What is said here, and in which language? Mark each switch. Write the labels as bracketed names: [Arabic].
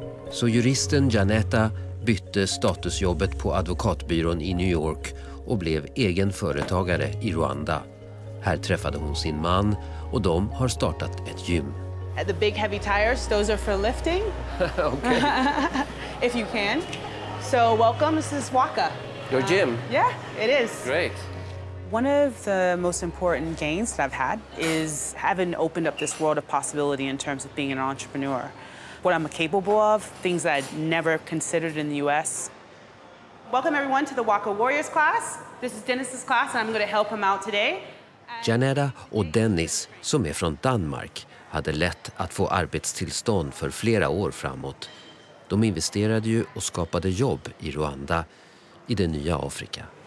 [Swedish] Så juristen Janetta bytte statusjobbet på advokatbyrån i New York och blev egen företagare i Rwanda. Här träffade hon sin man och de har startat ett gym. [English] The big heavy tires, those are for lifting. Okay. If you can. So welcome, this is Waka. Your gym? Yeah, it is. Great. One of the most important gains that I've had is having opened up this world of possibility in terms of being an entrepreneur. What I'm capable of, things that I'd never considered in the US. Welcome everyone to the Waka Warriors class. This is Dennis's class, and I'm going to help him out today. [Swedish] Janetta och Dennis, som är från Danmark, hade lätt att få arbetstillstånd för flera år framåt. De investerade ju och skapade jobb i Rwanda, i det nya Afrika.